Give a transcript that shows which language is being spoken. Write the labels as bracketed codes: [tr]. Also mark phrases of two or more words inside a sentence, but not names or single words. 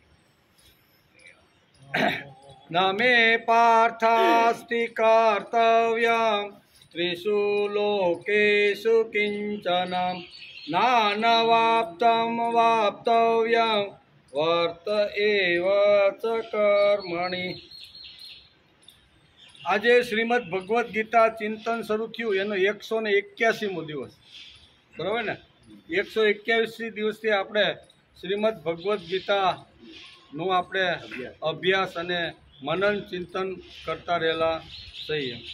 [sa] न मे पार्थास्ति कर्तव्यं त्रिषु लोकेषु किंचनं नानवाप्तं वाप्तव्यं वर्त एव च कर्मणि। [gu] આજે શ્રીમદ ભગવદ્ ગીતા ચિંતન શરૂ થયું એનો 181મો દિવસ, બરાબર ને? 121 દિવસથી આપણે શ્રીમદ ભગવદ્ ગીતાનું આપણે અભ્યાસ અને મનન ચિંતન કરતા રહેલા છીએ।